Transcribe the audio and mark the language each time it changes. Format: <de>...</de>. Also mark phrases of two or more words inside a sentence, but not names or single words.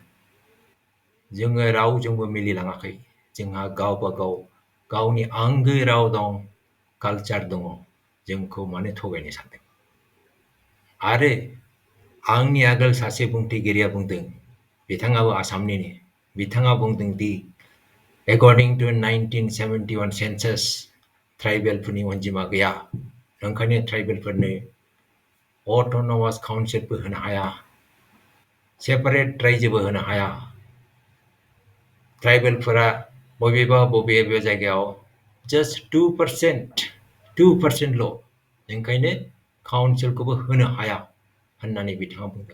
<brx>जोङो रावजोंबो मिलिलाङाखै। जोंहा गावबा गाव गावनि आंगो राव दं, कालचार दङ। जोंखौ मानो थगायनो सानदों? आरो आंनि आगोल सासे बुंथिगिरिया बुंदों, बिथाङाबो आसामनिनो, बिथाङा बुंदों दि</brx> <en>according to 1971 census,</en> <brx>ट्राइबेलफोरनि अनजिमा गैया, ओंखायनो ट्राइबेलफोरनो अट'नमास काउन्सिलबो होनो हाया, सेपारेट रायजोबो होनो हाया। ट्राइबेलफोरा बबेबा जायगायाव just 2%ल', ओंखायनो काउन्सिलखौबो होनो हाया होननानै बिथाङा बुंदों।</brx>